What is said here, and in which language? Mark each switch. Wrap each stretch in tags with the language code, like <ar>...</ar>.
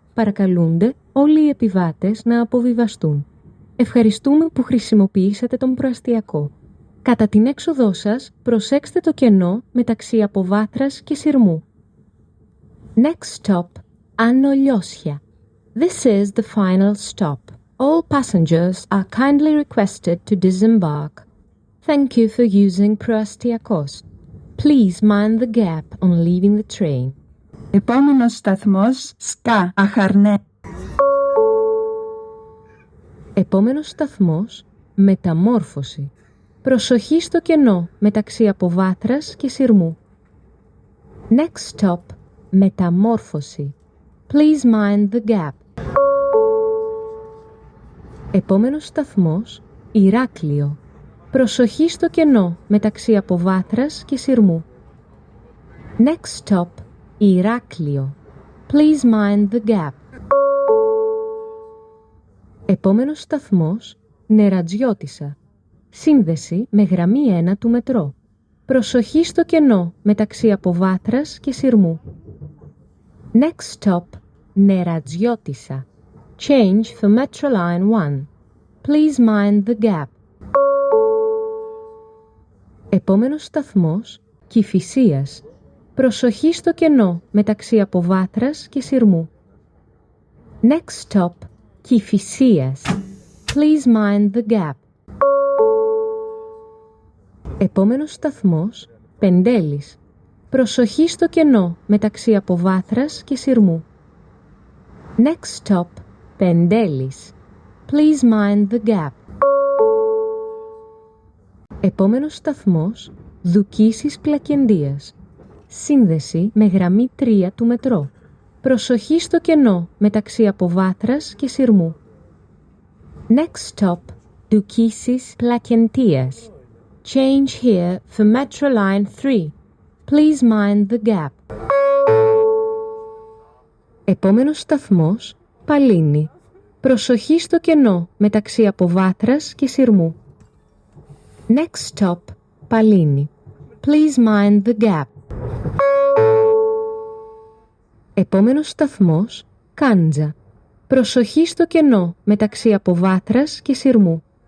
<el>Παρακαλούνται όλοι οι επιβάτες να αποβιβαστούν. Ευχαριστούμε που χρησιμοποιήσατε τον προαστιακό. Κατά την έξοδό σας, προσέξτε το κενό μεταξύ Αποβάθρας και Σειρμού.</el> <en>Next stop, Άνω Λιώσια. This is the final stop. All passengers are kindly requested to disembark. Thank you for using Proastiakos. Please mind the gap on leaving the train.</en> <el>Επόμενος σταθμός, Ska, Αχαρνέ. Επόμενος σταθμός, Μεταμόρφωση. Προσοχή στο κενό μεταξύ Αποβάθρας και Σειρμού.</el> <en>Next stop, Μεταμόρφωση. Please mind the gap.</en> <el>Επόμενος σταθμός, Ηράκλειο. Προσοχή στο κενό μεταξύ Αποβάθρας και Σειρμού.</el> <en>Next stop, Ηράκλειο. Please mind the gap.</en> <el>Επόμενος σταθμός, Νερατζιώτισσα. Σύνδεση με γραμμή 1 του μετρό. Προσοχή στο κενό μεταξύ Αποβάθρας και Σειρμού.</el> <en>Next stop, Νερατζιώτισσα. Change for Metro Line 1. Please mind the gap.</en> <el>Επόμενος σταθμός, Κηφισίας. Προσοχή στο κενό μεταξύ Αποβάθρας και Σειρμού.</el> <en>Next stop, Κηφισίας. Please mind the gap.</en> <el>Επόμενος σταθμός, Πεντέλης. Προσοχή στο κενό μεταξύ Αποβάθρας και Σειρμού.</el> <en>Next stop, Πεντέλης. Please mind the gap.</en> <el>Επόμενος σταθμός, Δουκίσης Πλακεντίας. Σύνδεση με γραμμή 3 του μετρό. Προσοχή στο κενό μεταξύ Αποβάθρας και Σειρμού.</el> <en>Next stop, Δουκίσης Πλακεντίας. Change here for Metro Line 3. Please mind the gap.</en> <el>Επόμενος σταθμός, Παλίνη. Προσοχή στο κενό μεταξύ Αποβάθρας και Σειρμού.</el> <en>Next stop, Παλίνη. Please mind the gap.</en> <el>Επόμενος σταθμός, Κάντζα. Προσοχή στο κενό μεταξύ Αποβάθρας και Σειρμού.</el>